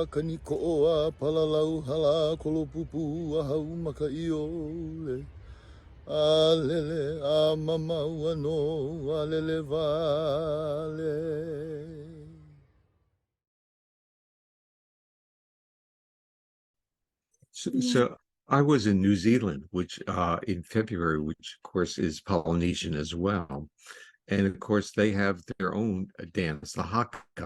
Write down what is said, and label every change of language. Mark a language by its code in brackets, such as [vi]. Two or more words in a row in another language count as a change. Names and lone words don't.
[haw] kanikoa palalau hala kolopupu ahau makaiole alele amama wano alele vale. [en] So I was in New Zealand, which in February, which of course is Polynesian as well. And of course, they have their own dance, the Haka.